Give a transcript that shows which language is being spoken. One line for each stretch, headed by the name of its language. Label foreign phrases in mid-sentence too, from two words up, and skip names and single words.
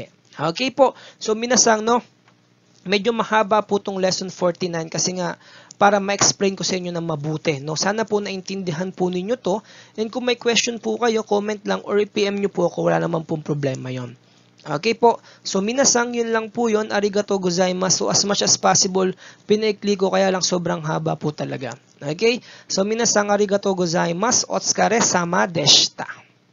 Filipino: Okay po, so minasang, no, medyo mahaba po itong lesson 49 kasi nga para ma-explain ko sa inyo ng mabuti. No? Sana po naintindihan po ninyo to and kung may question po kayo, comment lang or i-PM nyo po ako, wala naman pong problema yon. Okay po. So, minasang yun lang po yun.
Japanese: ありがとうございます.
English: So, as much as possible,
Filipino: pinaikli ko kaya lang sobrang haba po talaga. Okay? So,
Japanese: 皆さんありがとうございます. お疲れ様でした.